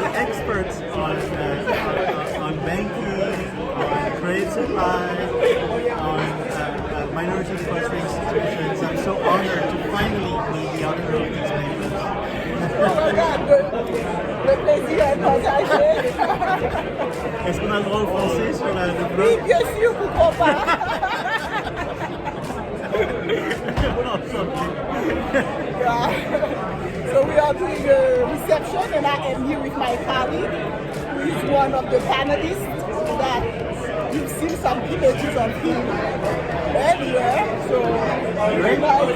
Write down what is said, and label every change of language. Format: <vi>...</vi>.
<en>Experts on banking, on trade supply, on minority depository institutions. I'm so honored to finally meet the author of these papers. Oh my God,</en> <fr>le plaisir est partagé. Est-ce qu'on a le droit au français sur le blog? Oui, bien sûr, pourquoi pas.</fr> <en>So we are doing a reception, and I am here with my colleague, who is one of the panelists that you've seen some images of him earlier. So very nice.</en>